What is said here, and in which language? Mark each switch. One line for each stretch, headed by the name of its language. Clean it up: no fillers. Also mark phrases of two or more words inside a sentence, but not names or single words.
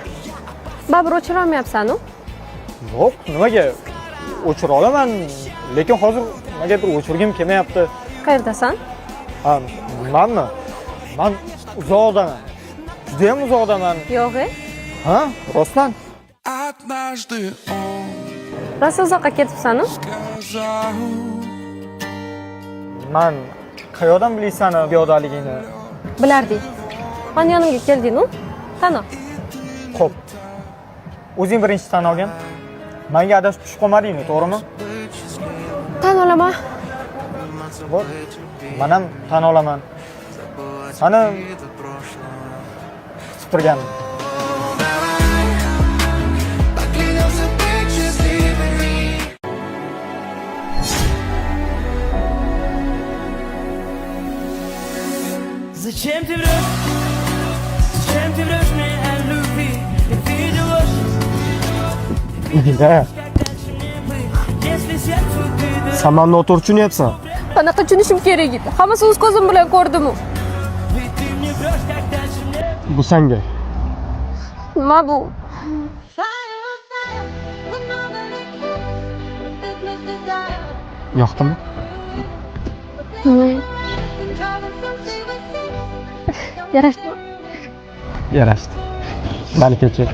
Uzbek: Baribir o'chira olmayapsan-ku. Yo'q, nimaga? O'chira olaman, lekin hozir nimagadir o'chirgim kelmayapti. Qayerdasan? Ha, menmi? Men uzoqdaman. Juda ham uzoqdaman. Yo'q-e. Ha, rostdan.
Russian: Однажды он
Uzbek: Rosa uzoqqa ketibsan-ku.
Russian: сказал:
Uzbek: Men qayoqdan bilaysan piyodaligingni? Bilarding. Meni yonimga kelding-ku. Tano. Xo'p. O'zing birinchi tan olgin. Menga adashib tushib qolmadingmi, to'g'rimi? Tan olaman. Bo'p. Men ham tan olaman. Seni kutib turganman.
Russian: Поклянемся быть счастливыми. Зачем ты врешь? Зачем ты врешь мне о любви? Ведь виделось, Igina, как дальше мне быть, если сердцу ты
Uzbek: sen meni noto'g'ri tushunyapsan. Qanaqa tushunishim kerak edi? Hammasi o'z ko'zim bilan ko'rdim-ku.
Russian: ведь ты мне врешь, как дальше мне
Uzbek: Bu senga. Nima bu? Yoqdimi? Yarashdi. Yarashdi. Meni kechir.